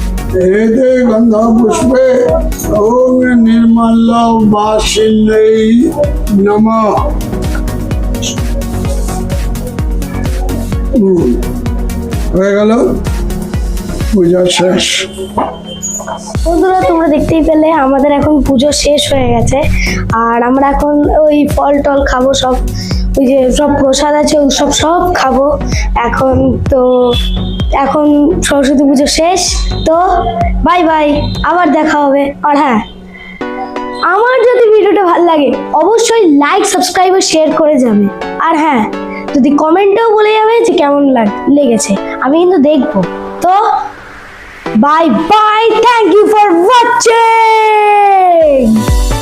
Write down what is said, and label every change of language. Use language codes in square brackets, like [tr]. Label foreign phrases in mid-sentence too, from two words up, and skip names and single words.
[sa] एते गंध पुष्पे ओम निर्मल वासिन्यै नमः। [bn] হয়ে গেল, পূজা শেষ। বন্ধুরা তোমরা দেখতেই পেলে আমাদের এখন পুজো শেষ হয়ে গেছে, আর আমরা এখন ওই ফল টল খাবো, সব ওই যে সব প্রসাদ আছে ওই সব খাবো এখন। তো এখন সরস্বতী পুজো শেষ, তো [en] bye bye, [bn] আবার দেখা হবে। আর হ্যাঁ, আমার যদি ভিডিওটা ভালো লাগে অবশ্যই [en] like subscribe [bn] আর শেয়ার করে যাবে। আর হ্যাঁ, যদি কমেন্টেও বলে যাবে যে কেমন লেগেছে, আমি কিন্তু দেখবো। [en] তো bye bye, thank you for watching.